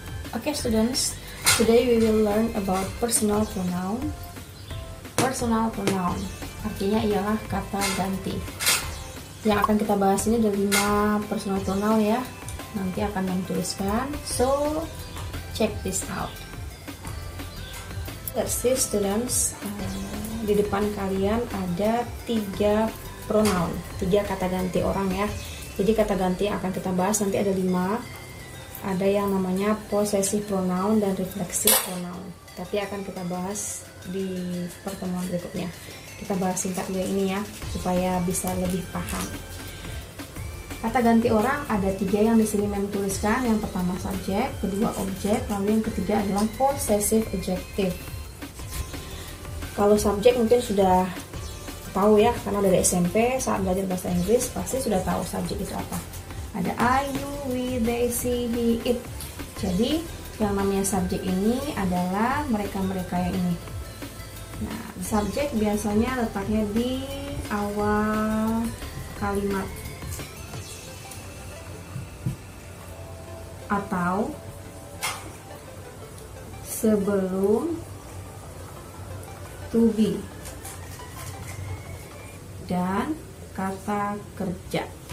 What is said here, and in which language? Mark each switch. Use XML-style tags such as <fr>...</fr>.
<en>Okay students, today we will learn about personal pronoun.</en> <id>Personal pronoun artinya ialah kata ganti. Yang akan kita bahas ini ada 5 personal pronoun ya. Nanti akan menuliskan.</id> <en>So, check this out. Let's see students,</en> <id>di depan kalian ada 3 pronoun, 3 kata ganti orang ya. Jadi kata ganti yang akan kita bahas nanti ada 5. Ada yang namanya possessive pronoun dan reflexive pronoun. Tapi akan kita bahas di pertemuan berikutnya. Kita bahas singkat dulu ini ya, supaya bisa lebih paham. Kata ganti orang ada 3 yang di sini menuliskan. Yang pertama subjek, kedua objek, lalu yang ketiga adalah possessive adjective. Kalau subjek mungkin sudah tahu ya, karena dari SMP saat belajar bahasa Inggris pasti sudah tahu subjek itu apa. Ada I, you, we, they, she, he, it. Jadi yang namanya subjek ini adalah mereka-mereka yang ini. Nah, subjek biasanya letaknya di awal kalimat atau sebelum to be dan kata kerja.</id>